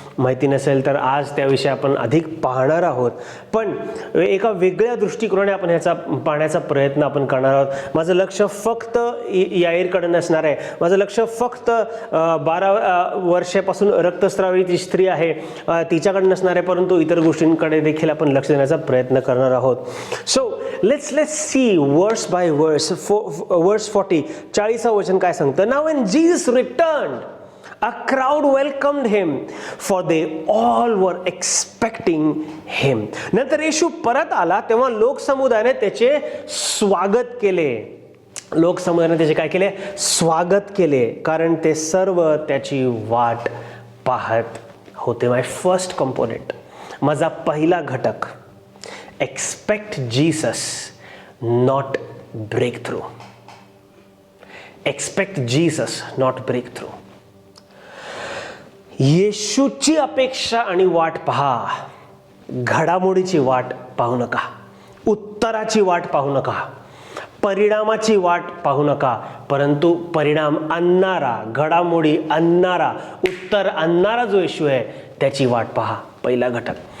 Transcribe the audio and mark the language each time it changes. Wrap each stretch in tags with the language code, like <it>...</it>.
<mr>माहिती नसेल तर आज त्याविषयी आपण अधिक पाहणार आहोत, पण एका वेगळ्या दृष्टिकोनाने आपण ह्याचा पाहण्याचा प्रयत्न आपण करणार आहोत. माझं लक्ष फक्त याईरकडे नसणार आहे. माझं लक्ष फक्त 12 वर्षापासून रक्तस्रावी ती स्त्री आहे तिच्याकडे नसणार आहे, परंतु इतर गोष्टींकडे देखील आपण लक्ष देण्याचा प्रयत्न करणार आहोत.</mr> <en>So let's see verse by verse. Verse 40, 40th</en> <mr>वचन काय सांगतं?</mr> <en>Now when Jesus returned, a crowd welcomed him, for they all were expecting him.</en> <mr>नंतर येशू परत आला तेव्हा लोकसमुदायाने त्याचे स्वागत केले. लोकसमुदायाने त्याचे काय केले? स्वागत केले, कारण ते सर्व त्याची वाट पाहत होते.</mr> <en>my first component,</en> <mr>माझा पहिला घटक,</mr> <en>expect Jesus, not breakthrough. Expect Jesus, not breakthrough.</en> <mr>येशूची अपेक्षा आणि वाट पहा. घडामोडीची वाट पाहू नका. उत्तराची वाट पाहू नका. परिणामाची वाट पाहू नका, परंतु परिणाम आणणारा, घडामोडी आणणारा, उत्तर आणणारा जो येशू आहे त्याची वाट पहा. पहिला घटक.</mr>